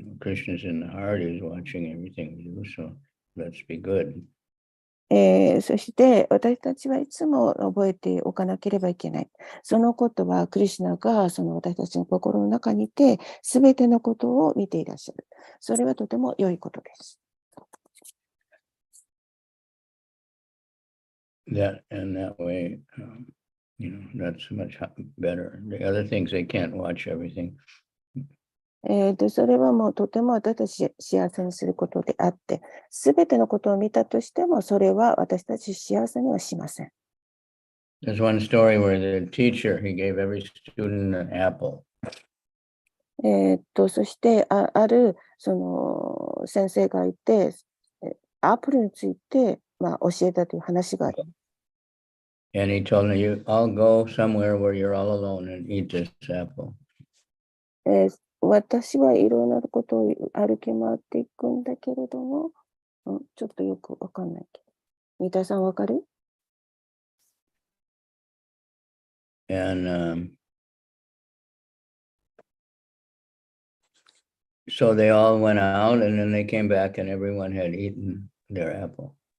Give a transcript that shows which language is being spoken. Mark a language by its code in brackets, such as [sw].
[en] Krishna's in the heart, is watching everything we do, so let's be good. [ja] そして私たちはいつも覚えておかなければいけない。そのことはクリシュナが私たちの心の中にいて、すべてのことを見ていらっしゃる。それはとても良いことです。 [en] That way, that's much better. The other things, they can't watch everything. [ja] でそれはもうとても私たち幸せにすることであって、すべてのことを見たとしても、それは私たち幸せにはしません。 [en] There's one story where the teacher, he gave every student an apple. [ja] そしてある先生がいて、アップルについて、教えたという話があります。 [en] And he told them, you all go somewhere where you're all alone and eat this apple. [ja] 私はいろんなことを歩き回っていくんだけれども、ちょっとよくわかんないけど。三田さんわかる？ [en] And so they all went out and then they came back and everyone had eaten their apple.